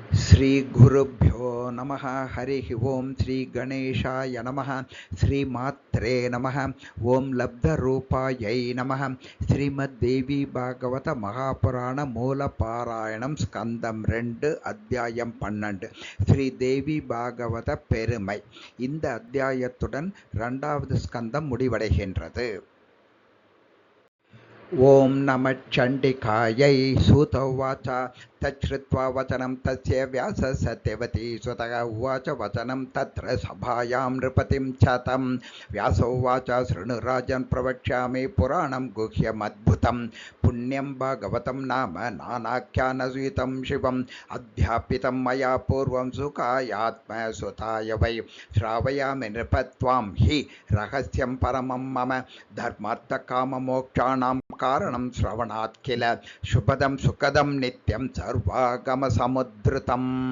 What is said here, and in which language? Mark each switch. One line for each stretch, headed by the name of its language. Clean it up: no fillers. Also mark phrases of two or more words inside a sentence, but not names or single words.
Sanskrit: श्री गुरुभ्यो नमः। हरि ओं श्री गणेशाय नमः। श्रीमात्रे नमः। ओं लब्धरूपायै नमः।
Tamil: श्रीमद्देवी भागवत महापुराण மூலபாராயணம் ஸ்கந்தம் 2 அத்தியாயம் 12 ஸ்ரீதேவி பாகவத பெருமை. இந்த அத்தியாயத்துடன் 2வது ஸ்கந்தம் முடிவடைகின்றது.
Sanskrit: ओम् नमः चण्डिकायै. सूत उवाच तच्छ्रुत्वा वचनं तस्य व्यासः सत्यवती स्वतः उवाच वचनं तत्र सभायां नृपतिं च तं व्यास उवाच शृणु राजन् प्रवक्ष्यामि पुराणं गुह्यमद्भुतं पुण्यं भागवतं नाम नानाख्यानसुतं शिवम् अध्यापितं मया पूर्वं सुखायात्मसुताय वै श्रावयामि नृपत्वां हि रहस्यं परमं मम धर्मार्थकाममोक्षाणां कारणं श्रवणात् किल शुभदं सुखदं नित्यं सर्वागमसमुद्धृतम्.